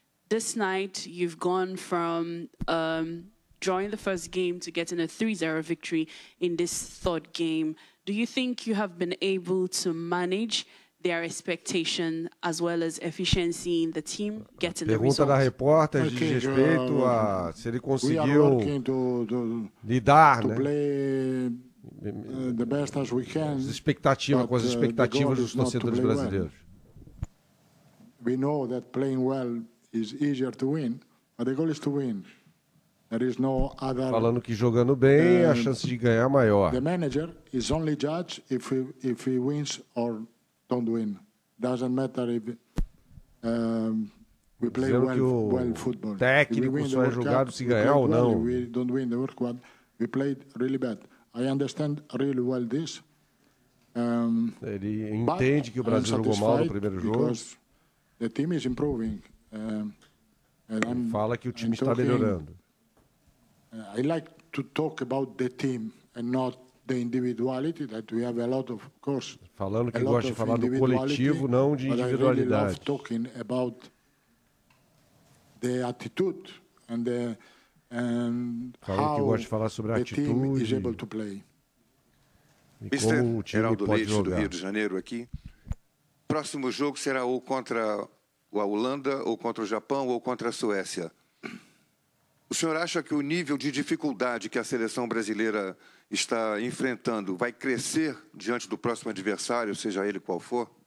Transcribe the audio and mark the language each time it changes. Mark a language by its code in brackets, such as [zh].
[en] This night, you've gone from drawing the first game to getting a 3-0 victory in this third game. Do you think you have been able to manage their expectation as well as efficiency in the team getting the result? [pt] Pergunta da repórter de respeito a se ele conseguiu lidar, né? [en] The best as we can, [pt] as expectativas, com as expectativas dos torcedores brasileiros. [en] Well. We know that playing well is easier to win, but the goal is to win. There is no other, [pt] falando que jogando bem a chance de ganhar é maior. [en] The manager is only judge if he wins or don't win. Doesn't matter if we play well football. [pt] Técnico só é julgado se ganhar ou não. [en] We don't win the work well. We played really bad. I understand really well this. [pt] Ele entende que o Brasil jogou mal no primeiro jogo. [en] The team is improving. And [pt] fala que o time está melhorando. [en] I like to talk about the team and not the individuality that we have a lot of course. [pt] Falando que gosta de falar do coletivo, não de individualidade. [en] But I really love talking about the attitude and the [pt] falando que gosta de falar sobre a atitude. [en] Is able to play. [pt] Mister Geraldo Leite, do Rio de Janeiro, aqui. Próximo jogo será ou contra a Holanda, ou contra o Japão, ou contra a Suécia. O senhor acha que o nível de dificuldade que a seleção brasileira está enfrentando vai crescer diante do próximo adversário, seja ele qual for?